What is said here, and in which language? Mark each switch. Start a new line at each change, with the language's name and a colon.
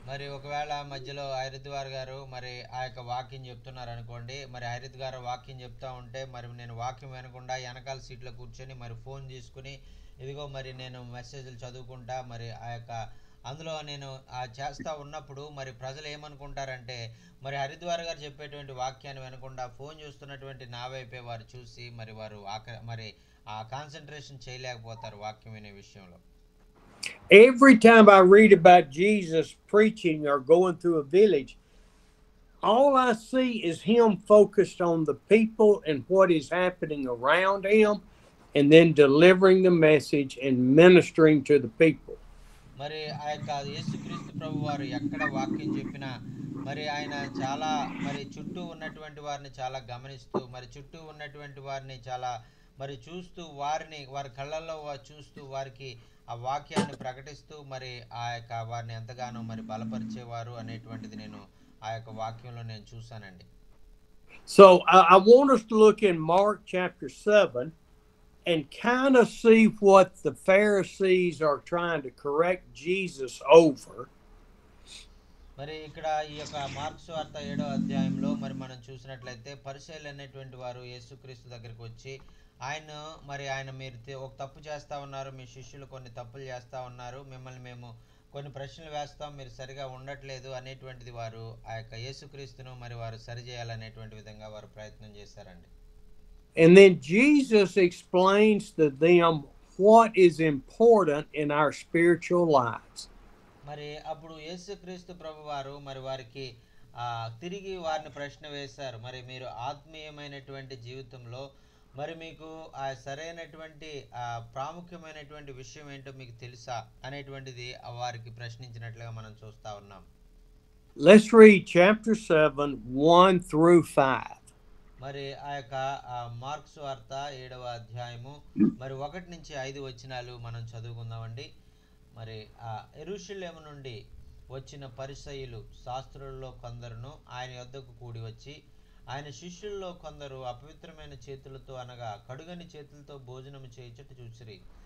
Telugu: మరి ఒకవేళ మధ్యలో హరిద్వార్ గారు మరి ఆ యొక్క వాక్యం చెప్తున్నారు అనుకోండి, మరి హరిత్ గారు వాక్యం చెప్తా ఉంటే మరి నేను వాక్యం వినకుండా వెనకాల సీట్లో కూర్చొని మరి ఫోన్ తీసుకుని ఇదిగో మరి నేను మెసేజ్లు చదువుకుంటా మరి ఆ యొక్క అందులో నేను చేస్తూ ఉన్నప్పుడు మరి ప్రజలు ఏమనుకుంటారంటే మరి హరిద్వార్ గారు చెప్పేటువంటి వాక్యాన్ని వినకుండా ఫోన్ చూస్తున్నటువంటి నా వైపే వారు చూసి మరి వారు మరి ఆ కాన్సన్ట్రేషన్ చేయలేకపోతారు వాక్యం వినే విషయంలో.
English: Every time I read about Jesus preaching or going through a village, all I see is him focused on the people and what is happening around him, and then delivering the message and ministering to the people.
Telugu: మరి ఆ యొక్క యేసుక్రీస్తు ప్రభు వారు ఎక్కడ వాక్యం చెప్పినా మరి ఆయన చాలా మరి చుట్టూ ఉన్నటువంటి వారిని చాలా గమనిస్తూ మరి చుట్టూ ఉన్నటువంటి వారిని చాలా మరి చూస్తూ వారి కళ్ళల్లో చూస్తూ వారికి ఆ వాక్యాన్ని ప్రకటిస్తూ మరి ఆ యొక్క వారిని ఎంతగానో మరి బలపరిచేవారు అనేటువంటిది నేను ఆ యొక్క వాక్యంలో నేను చూశానండి.
English: So I want us to look in Mark chapter 7 and kind of see what the Pharisees are trying to correct Jesus over.
Telugu: మరి ఇక్కడ ఈ యొక్క మార్కు సువార్త 7వ అధ్యాయంలో మరి మనం చూసినట్లయితే పరిసయ్యులు అనేటువంటి వారు యేసుక్రీస్తు దగ్గరికి వచ్చి ఆయన మీరు ఒక తప్పు చేస్తా ఉన్నారు, మీ శిష్యులు కొన్ని తప్పులు చేస్తా ఉన్నారు, మిమ్మల్ని మేము కొన్ని ప్రశ్నలు వేస్తాం, మీరు సరిగా ఉండట్లేదు అనేటువంటిది వారు ఆ యొక్క యేసుక్రీస్తును మరి వారు సరిచేయాలనేటువంటి విధంగా వారు ప్రయత్నం చేశారండి.
English: And then Jesus explains to them what is important in our spiritual lives.
Telugu: మరి అప్పుడు యేసుక్రీస్తు ప్రభువారు మరి వారికి తిరిగి వారిని ప్రశ్న వేశారు, మరి మీరు ఆత్మీయమైనటువంటి జీవితంలో మరి మీకు ఆ సరైనటువంటి ప్రాముఖ్యమైనటువంటి విషయం ఏంటో మీకు తెలుసా అనేటువంటిది వారికి ప్రశ్నించినట్లుగా మనం చూస్తా ఉన్నాం.
English: Let's read chapter 7, 1 through 5.
Telugu: మరి ఆ యొక్క మార్కు సువార్త 7వ అధ్యాయము మరి 1 నుంచి 5 వచనాలు మనం చదువుకుందామండి. మరి యెరూషలేము నుండి వచ్చిన పరిసయ్యులు శాస్త్రులలో కొందరును ఆయన యొద్దకు కూడి వచ్చి ఆయన శిష్యుల్లో కొందరు అపవిత్రమైన చేతులతో అనగా కడుగని చేతులతో భోజనం చేయుట చూసిరి.